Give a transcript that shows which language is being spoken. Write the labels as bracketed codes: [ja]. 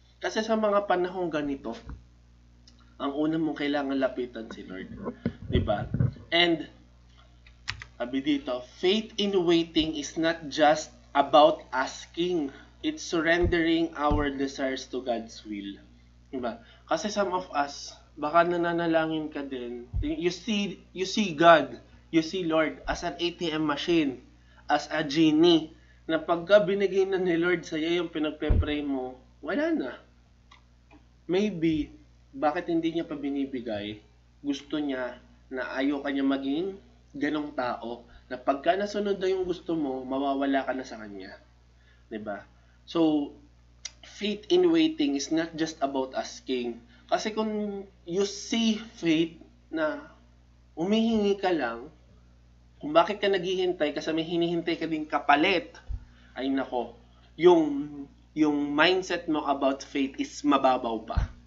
[tl] Kasi sa mga panahong ganito, ang una mong kailangan lapitan si Lord. Diba? [en] And, sabi dito, faith in waiting is not just about asking. It's surrendering our desires to God's will. [tl] Diba? Kasi [en] some of us, [tl] baka nananalangin ka din. [en] You see God, you see Lord as an ATM machine, as a genie, [tl] na pagka binigay na ni Lord sa'yo yung pinagpe-pray mo, wala na. Maybe, bakit hindi niya pa binibigay? Gusto niya na ayaw ka niya maging ganong tao, na pagka nasunod na yung gusto mo, mawawala ka na sa kanya. Diba? [en] So, faith in waiting is not just about asking. [tl] Kasi kung [en] you see faith [tl] na umihingi ka lang, kung bakit ka naghihintay, kasi may hinihintay ka din kapalit, ay nako, yung mindset mo [en] about faith [tl] is mababaw pa.